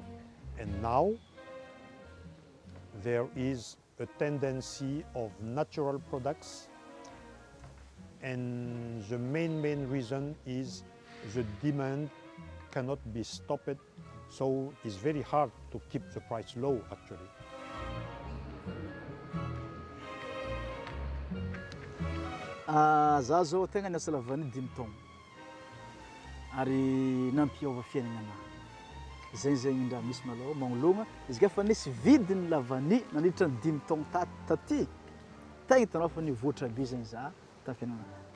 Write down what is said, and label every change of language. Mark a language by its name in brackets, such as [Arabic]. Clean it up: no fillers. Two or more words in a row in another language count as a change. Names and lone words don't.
[English] And now there is a tendency of natural products, and the main reason is the demand cannot be stopped, so it's very hard to keep the price low actually. [Malagasy] Za zao tegna niasa lavany 5 taogno ary nampiova fiaignana anahy. Zegny ndraha misy malôha magnologna izy ka fa nisy vidiny lavany nandritra ny 5 taogno taty tegna hitanao fa nivoatra be zegny za tamin'ny fiaignana.